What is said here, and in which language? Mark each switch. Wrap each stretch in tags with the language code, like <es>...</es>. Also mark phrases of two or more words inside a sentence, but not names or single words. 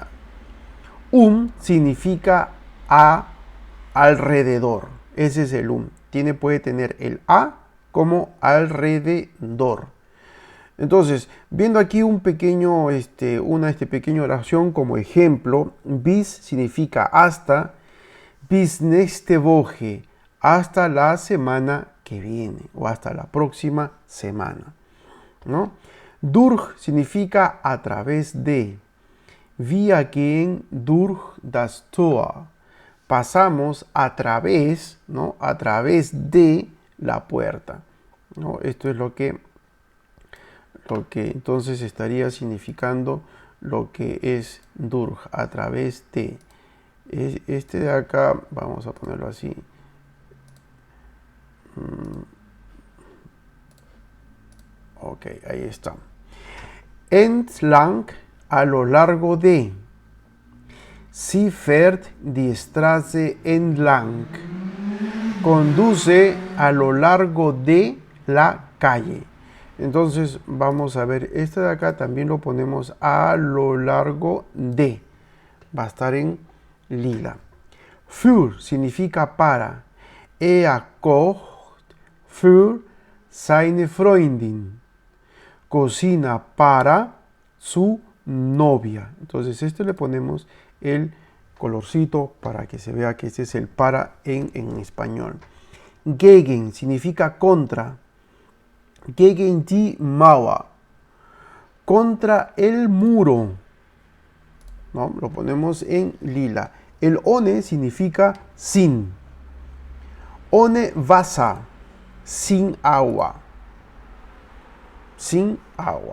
<es>Significa alrededor. Ese es el puede tener el a como alrededor. Entonces, viendo aquí una pequeña oración como ejemplo: bis significa hasta,</es> <de>bis nächste Woche,</de> <es>hasta la semana que viene o hasta la próxima semana, ¿no? Durch significa a través de.</es> <de>Wir gehen durch das Tor.</de> <es>Pasamos a través, ¿no?, a través de la puerta, ¿no? Esto es lo que entonces estaría significando lo que es durch, a través de. Este de acá, vamos a ponerlo así. Ok, ahí está. Entlang, a lo largo de.</es> <de>Sie fährt die Straße entlang.</de> <es>Conduce a lo largo de la calle. Entonces vamos a ver, este de acá también lo ponemos a lo largo de. Va a estar en lila. Für significa para.</es> <de>Er kocht für seine Freundin.</de> <es>Cocina para su novia. Entonces le ponemos el colorcito para que se vea que ese es el para en español. Gegen significa contra.</es> <de>Gegen die Mauer.</de> <es>Contra el muro, ¿no? Lo ponemos en lila. El ohne significa sin.</es> <de>Ohne Wasser,</de> <es>sin agua. Sin agua.</es>